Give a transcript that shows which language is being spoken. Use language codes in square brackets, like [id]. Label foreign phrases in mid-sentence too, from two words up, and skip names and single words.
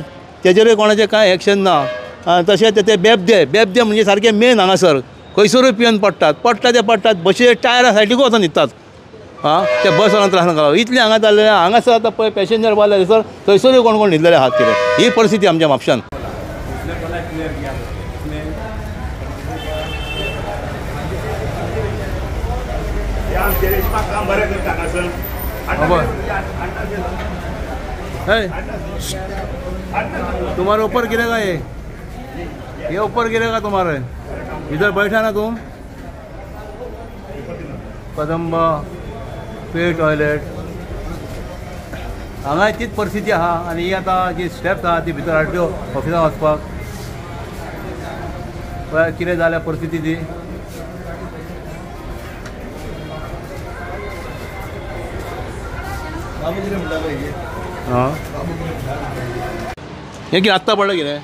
[kok] तेजेरूय कोणाचें कांय एक्शन ना. तशेंच ते बेबदे म्हणजे सारकें मेन हांगासर खंयसरूय पिवन पडटात ते पडटात. बशीचे टायरा सायडीकूय वचून न्हिदतात. त्या बस त्रास नाका इतलें हांगा जाल्लें. हांगासर आतां पळय पॅसेंजर बारले सर थंयसरूय कोण कोण न्हिदलेले आहात कितें. ही परिस्थिती आमच्या म्हापशान. [hi] तुम्हारे ऊपर गिरेगा ये ऊपर गिरेगा तुम्हारे. इधर बैठा ना तुम. [kok] कदंबा पे टॉयलेट हांगा तीच परिस्थिती आहा. आनी ही आतां जी स्टेप्स आहा ती भितर आरटीओ ऑफिसान वचपाक पळय कितें जाल्या परिस्थिती ती. हें कितें आत्तां पडलें कितें.